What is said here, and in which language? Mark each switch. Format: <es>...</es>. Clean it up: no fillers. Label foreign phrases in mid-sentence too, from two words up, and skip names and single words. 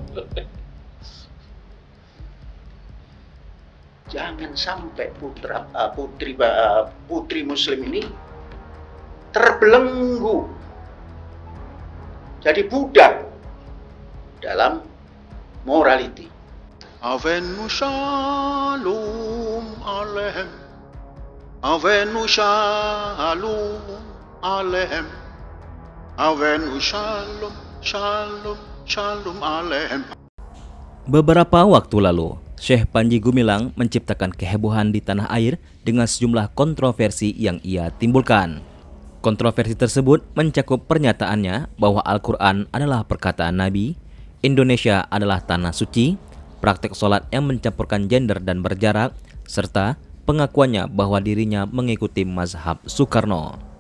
<id>Jangan sampai putri muslim ini terbelenggu jadi budak dalam morality.</id> <he>הבאנו שלום עליכם, הבאנו שלום עליכם, הבאנו שלום שלום שלום עליכם.</he> <id>Beberapa waktu lalu, Syekh Panji Gumilang menciptakan kehebohan di tanah air dengan sejumlah kontroversi yang ia timbulkan. Kontroversi tersebut mencakup pernyataannya bahwa Al-Quran adalah perkataan Nabi, Indonesia adalah tanah suci, praktek sholat yang mencampurkan gender dan berjarak, serta pengakuannya bahwa dirinya mengikuti mazhab Soekarno.</id>